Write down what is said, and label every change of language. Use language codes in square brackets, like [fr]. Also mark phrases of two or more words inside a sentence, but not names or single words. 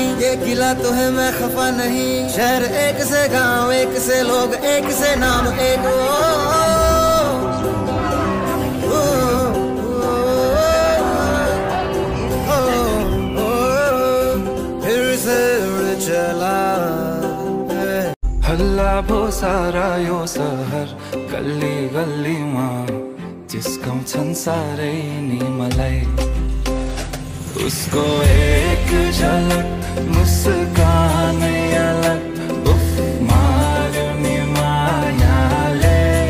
[hi] ये गिला तो है मैं खफा नहीं। शहर एक से गांव एक से लोग एक से नाम एक फिर से उड़ चला। [ne] हल्ला भो सारा यो सहर गल्ली गल्लीमा जिस्काउँछन् साह्रै नि मलाई। उसको एक झलक मुस्कानै अलग उफ मार्यो नि मायाले।